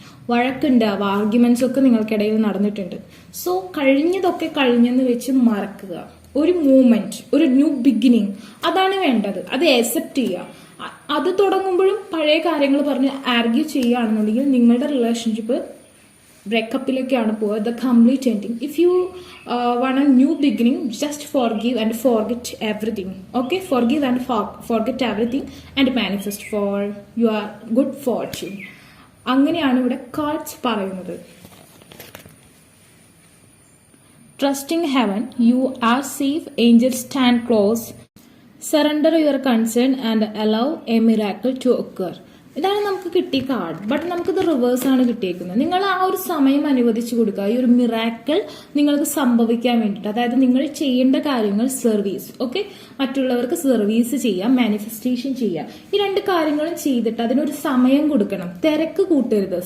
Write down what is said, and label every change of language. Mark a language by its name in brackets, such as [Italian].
[Malayalam] വഴക്കുണ്ടാവുക, arguments ഒക്കെ നിങ്ങൾക്കിടയിൽ നടന്നിട്ടുണ്ട്. സോ കഴിഞ്ഞതൊക്കെ കഴിഞ്ഞെന്ന് വെച്ച് മറക്കുക. ഒരു മൂവ്മെന്റ്, ഒരു ന്യൂ ബിഗിനിങ്, അതാണ് വേണ്ടത്. അത് അക്സെപ്റ്റ് ചെയ്യുക. അത് തുടങ്ങുമ്പോഴും പഴയ കാര്യങ്ങൾ പറഞ്ഞ് ആർഗ്യൂ ചെയ്യുകയാണെന്നുണ്ടെങ്കിൽ നിങ്ങളുടെ റിലേഷൻഷിപ്പ് ബ്രേക്കപ്പിലേക്കാണ് പോവുക. [English] The complete ending. If you want a new beginning, just forgive and forget everything. Okay, forgive and forget everything and manifest for your good fortune. [Malayalam] അങ്ങനെയാണ് ഇവിടെ കാർഡ്സ് പറയുന്നത്. [English] Trusting heaven, you are safe. Angels stand close. Surrender your concern and allow a miracle to occur. [Malayalam] ഇതാണ് നമുക്ക് കിട്ടിയ card. But നമുക്കിത് reverse ആണ് കിട്ടിയേക്കുന്നത്. നിങ്ങൾ ആ ഒരു സമയം അനുവദിച്ചു കൊടുക്കുക, ഈ ഒരു മിറാക്കിൾ നിങ്ങൾക്ക് സംഭവിക്കാൻ വേണ്ടിയിട്ട്. അതായത് നിങ്ങൾ ചെയ്യേണ്ട കാര്യങ്ങൾ സർവീസ്, ഓക്കെ, മറ്റുള്ളവർക്ക് സർവീസ് ചെയ്യാം, മാനിഫെസ്റ്റേഷൻ ചെയ്യാം. ഈ രണ്ട് കാര്യങ്ങളും ചെയ്തിട്ട് അതിനൊരു സമയം കൊടുക്കണം. തിരക്ക് കൂട്ടരുത്.